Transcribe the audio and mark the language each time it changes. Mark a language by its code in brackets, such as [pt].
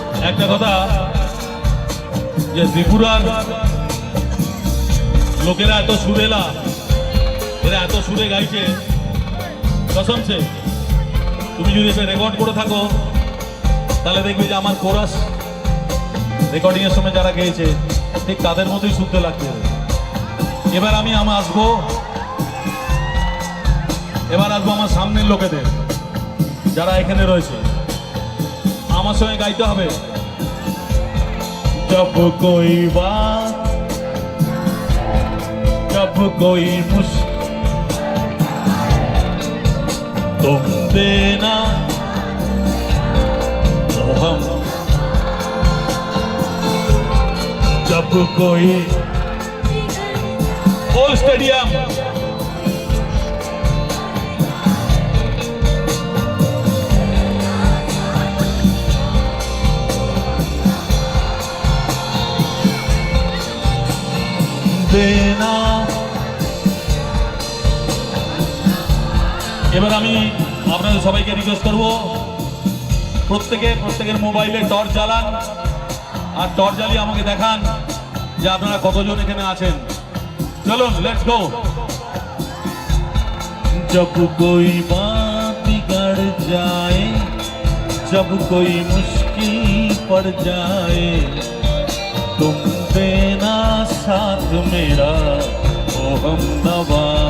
[bn] একটা কথা যে ত্রিপুরার লোকেরা এত সুরেলা, এরা এত সুরে গাইছে, কসম সে তুমি যদি এটা রেকর্ড করে থাকো তাহলে দেখবি যে আমার কোরাস রেকর্ডিং এর সময় যারা গেয়েছে ঠিক তাদের মতোই শুনতে লাগছে। এবার আমি আসবো আমার সামনের লোকেদের যারা এখানে রয়েছে, আমার সঙ্গে গাইতে হবে। [hi] जब कोई बात, जब कोई मुश्किल तुम देना तो हम, जब कोई ऑल स्टेडियम দেনা। [bn] এবার আমি আপনাদের সবাইকে রিকোয়েস্ট করব, প্রত্যেকের মোবাইলে টর্চ জ্বালান, আর টর্চ জ্বালিয়ে আমাকে দেখান যে আপনারা কতজন এখানে আছেন। চলুন, [en] Let's go. [hi] जब कोई बात बिगड़ जाए, जब कोई मुश्किल पड़ जाए, तुम देना साथ मेरा ओ हमनवा।